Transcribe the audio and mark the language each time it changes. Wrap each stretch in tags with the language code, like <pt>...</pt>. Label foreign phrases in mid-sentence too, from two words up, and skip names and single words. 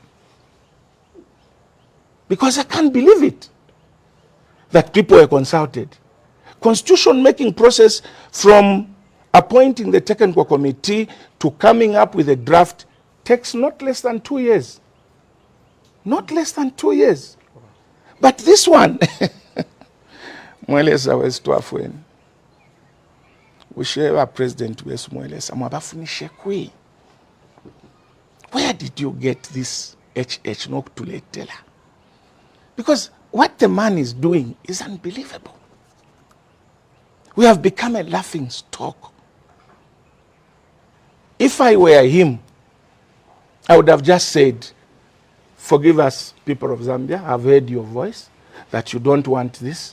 <en>Because I can't believe it, that people were consulted. Constitution making process from appointing the technical committee to coming up with a draft takes not less than 2 years. Not less than 2 years. But this one,</en> <bem>Mwelesa wesitwafweni. Usheva president wesu Mwelesa mwabafunishe kwi.</bem> <en>Where did you get this HH nokutuletela? Because what the man is doing is unbelievable. We have become a laughing stock. If I were him, I would have just said, forgive us, people of Zambia, I've heard your voice, that you don't want this.</en>